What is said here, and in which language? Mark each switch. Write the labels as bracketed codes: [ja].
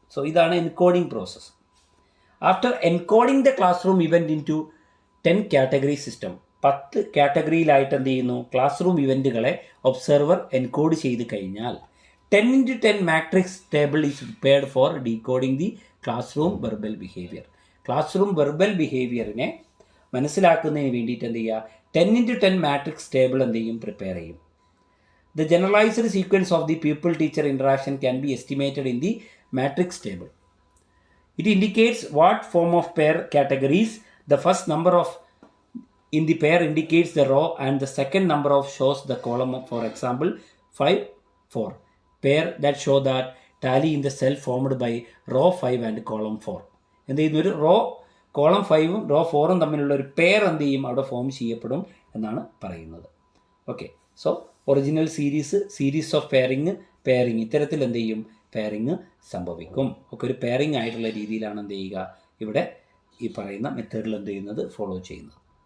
[en] So ഇതാണ് encoding process. After encoding the classroom event into 10 category system, [ml] 10 കാറ്റഗറിയിലായിട്ട് എന്ത് ചെയ്യുന്നു, class room ഇവൻറ്റുകളെ observer encode ചെയ്ത് കഴിഞ്ഞാൽ [en] 10x10 matrix table is prepared for decoding the classroom verbal behaviour. [ml] Class room verbal ബിഹേവിയറിനെ മനസ്സിലാക്കുന്നതിന് വേണ്ടിയിട്ട് എന്ത് ചെയ്യുക, 10x10 matrix table എന്ത് ചെയ്യും, പ്രിപ്പയർ ചെയ്യും. [en] The generalized sequence of the pupil-teacher interaction can be estimated in the matrix table. It indicates what form of pair categories. The first number of in the pair indicates the row and the second number of shows the column. For example, 5, 4. Pair that show that tally in the cell formed by row 5 and column 4. [ml] എന്ത് ചെയ്യുന്ന ഒരു raw column 5ഉം raw 4ഉം തമ്മിലുള്ള ഒരു pair എന്ത് ചെയ്യും അവിടെ form ചെയ്യപ്പെടും എന്നാണ് പറയുന്നത്. Okay, so original series of pairing ഇത്തരത്തിൽ എന്ത് ചെയ്യും പെയറിങ് സംഭവിക്കും. ഒക്കെ ഒരു പെയറിങ് ആയിട്ടുള്ള രീതിയിലാണ് എന്ത് ചെയ്യുക ഇവിടെ ഈ പറയുന്ന മെത്തേഡിൽ എന്ത് ചെയ്യുന്നത് ഫോളോ ചെയ്യുന്നത്.